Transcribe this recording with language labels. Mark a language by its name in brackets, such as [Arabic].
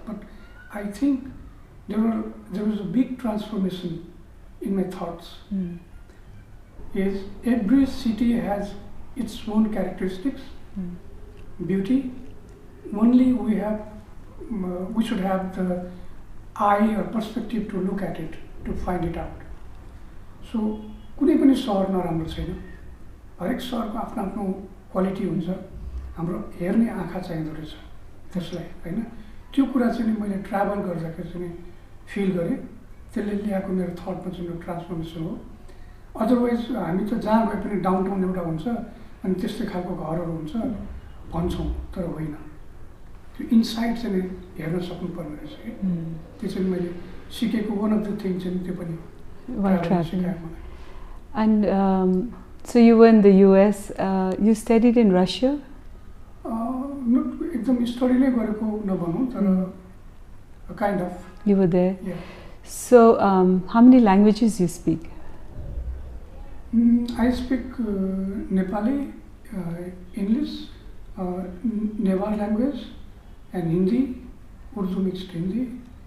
[English] But I think there was a big transformation in my thoughts. Yes, every city has its own characteristics, beauty. Only we should have the eye or perspective to look at it, to find it out. [Nepali] So कुनै पनि सहर नराम्रो छैन, हरेक सहरको आफ्नो आफ्नो quality हुन्छ, हाम्रो हेर्ने आँखा चाहिँदो रहेछ त्यसलाई, हैन। त्यो कुरा चाहिँ मैले ट्राभल गर्दाखेरि चाहिँ फिल गरेँ, त्यसले ल्याएको मेरो थटमा चाहिँ ट्रान्सफर्मेसन हो। अदरवाइज हामी त जहाँ गए पनि डाउनटाउन एउटा हुन्छ अनि त्यस्तै खालको घरहरू हुन्छ भन्छौँ, तर होइन, त्यो इनसाइड चाहिँ हेर्न सक्नुपर्ने रहेछ कि। त्यो चाहिँ मैले सिकेको [English] one of the thing [Nepali] चाहिँ त्यो पनि हो। [English] And so you were in the US, you studied in Russia? [Nepali] एकदम स्टडी नै गरेको नभनौँ, तर [English] kind of. You were there? Yeah. So how many languages you speak? I speak Nepali, English, Newar language, and Hindi, Urdu mixed Hindi.